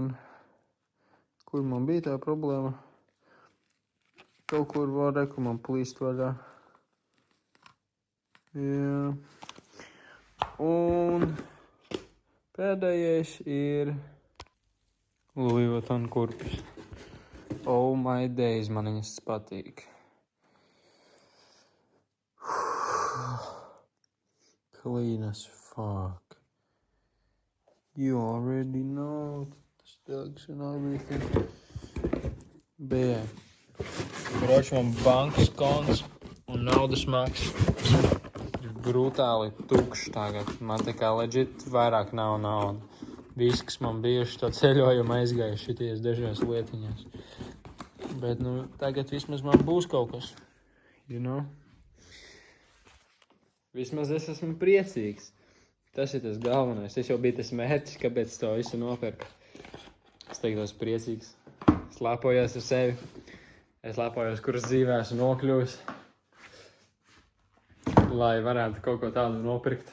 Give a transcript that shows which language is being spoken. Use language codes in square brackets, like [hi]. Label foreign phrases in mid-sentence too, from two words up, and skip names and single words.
[lv] Kur man bija tā problēma? Kaut kur var reku man plīst vaļā. Jā. Un pēdējais ir Louis Vuitton kurpes. [en] Oh my days, [lv] man viņas patīk. [en] Clean as fuck. You already know. stocks and everything. [lv] Bet, jā. Kroč, man bankas konts un naudas maks ir brutāli tukšs tagad. Man tā kā legit vairāk nav nauda. Viss, kas man bijuši to ceļojumu aizgājuši šities dažās lietiņās. Bet, nu, tagad vismaz man būs kaut kas, [en] you know? [lv] Vismaz es esmu priecīgs. Tas ir tas galvenais. Es jau biju tas mērķis, kāpēc to visu nopirku. Es teiktos priecīgs. Es lepojos ar sevi. Es lepojos, kuras dzīvē esmu nokļuvis. Lai varētu kaut ko tādu nopirkt.